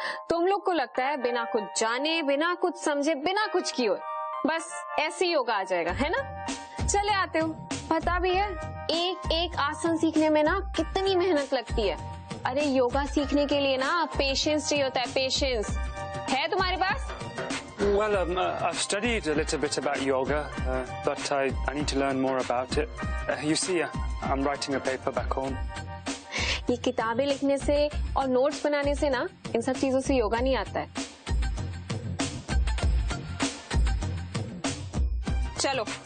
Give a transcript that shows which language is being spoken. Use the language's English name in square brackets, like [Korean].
[Hindi] तुम लोग को लगता है बिना कुछ जाने, बिना कुछ समझे, बिना कुछ किए बस ऐसे ही योगा आ जाएगा, है ना? चले आते हो, पता भी है एक एक आसन सीखने में ना कितनी मेहनत लगती है। अरे योगा सीखने के लिए ना पेशेंस चाहिए होता है, पेशेंस। है तुम्हारे पास? [English] Well, I've studied a little bit about yoga, but I need to learn more about it. You see, I'm writing a paper back home. [Hindi] ये किताबें लिखने से और नोट्स बनाने से ना इन सब चीजों से योगा नहीं आता है। चलो।